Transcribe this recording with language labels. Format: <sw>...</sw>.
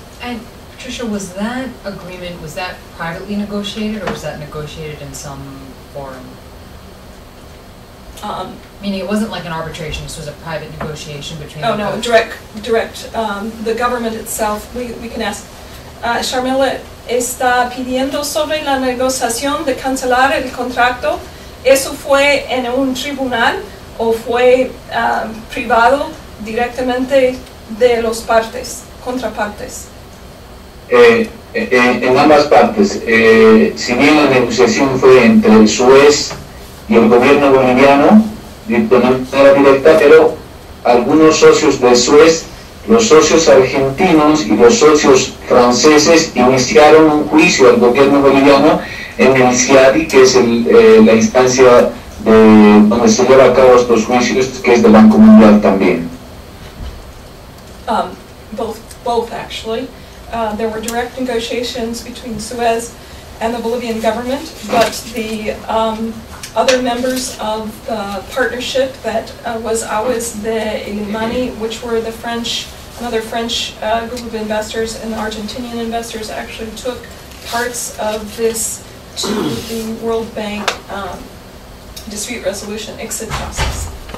<en>And Patricia, was that agreement, was that privately negotiated or was that negotiated in some forum? Meaning it wasn't like an arbitration, this was a private negotiation between... Oh no, direct. The government itself, we can ask.</en> <es>Charmela está pidiendo sobre la negociación de cancelar el contrato. ¿Eso fue en un tribunal o fue privado directamente de los contrapartes? En ambas partes. Si bien la negociación fue entre el Suez y el gobierno boliviano, de manera directa, pero algunos socios de Suez, los socios argentinos y los socios franceses iniciaron un juicio al gobierno boliviano en el CIADI, que es la instancia donde se lleva a cabo estos juicios, que es del Banco Mundial también.</es> <en>Both actually. There were direct negotiations between Suez and the Bolivian government, but the other members of the partnership that was Aguas de Limanis, which were the another French group of investors and the Argentinian investors actually took parts of this to the World Bank dispute resolution exit process.</en>